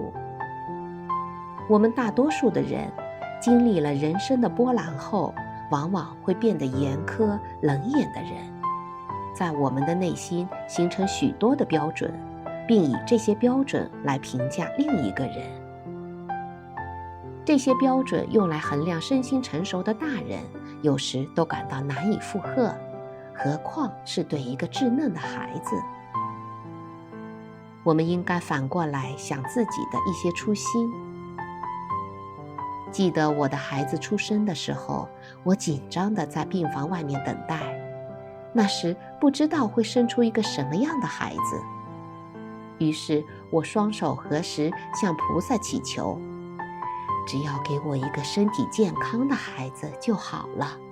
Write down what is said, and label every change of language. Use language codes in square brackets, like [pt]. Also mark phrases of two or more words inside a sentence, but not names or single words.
[zh] 我們大多數的人，經歷了人生的波瀾後，往往會變得嚴苛、冷眼的人，在我們的內心形成許多的標準，並以這些標準來評價另一個人。這些標準用來衡量身心成熟的大人，有時都感到難以負荷，何況是對一個稚嫩的孩子。我們應該反過來想自己的一些初心。記得我的孩子出生的時候，我緊張地在病房外面等待，那時不知道會生出一個什麼樣的孩子。於是我雙手合十，向菩薩祈求，只要給我一個身體健康的孩子就好了。